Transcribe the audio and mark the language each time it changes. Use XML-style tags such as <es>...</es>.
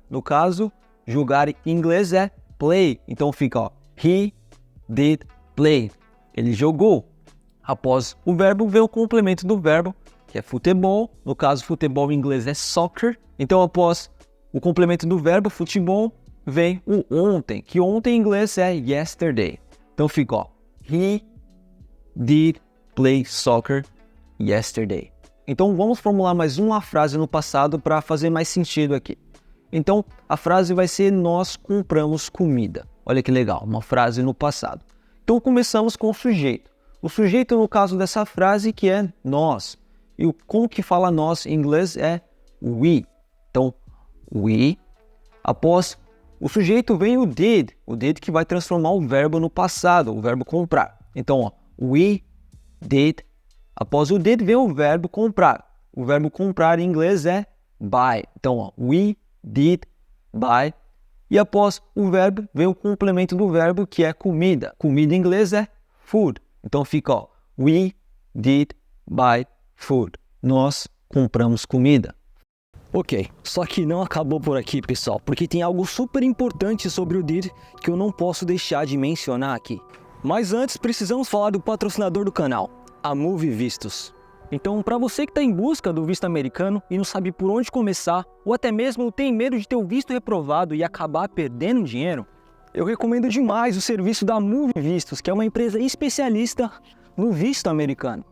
<pt>No caso, jogar em inglês é play. Então fica, ó,</pt> <en>he did play.</en> <pt>Ele jogou. Após o verbo vem o complemento do verbo, que é futebol. No caso, futebol em inglês é soccer. Então após o complemento do verbo, futebol, vem o ontem, que ontem em inglês é yesterday. Então fica, ó,</pt> <en>he did play soccer yesterday.</en> <pt>Então vamos formular mais uma frase no passado para fazer mais sentido aqui. Então a frase vai ser nós compramos comida. Olha que legal, uma frase no passado. Então começamos com o sujeito. O sujeito no caso dessa frase que é nós. E como que fala nós em inglês é we. Então we. Após o sujeito vem o did que vai transformar o verbo no passado, o verbo comprar. Então, ó,</pt> <en>we did.</en> <pt>Após o did vem o verbo comprar. O verbo comprar em inglês é buy. Então, ó,</pt> <en>we did buy.</en> <pt>E após o verbo vem o complemento do verbo que é comida. Comida em inglês é food. Então fica, ó,</pt> <en>we did buy food.</en> <pt>Nós compramos comida. Ok, só que não acabou por aqui, pessoal, porque tem algo super importante sobre o did que eu não posso deixar de mencionar aqui. Mas antes, precisamos falar do patrocinador do canal, a Move Vistos. Então, para você que está em busca do visto americano e não sabe por onde começar, ou até mesmo tem medo de ter o visto reprovado e acabar perdendo dinheiro, eu recomendo demais o serviço da Move Vistos, que é uma empresa especialista no visto americano.</pt>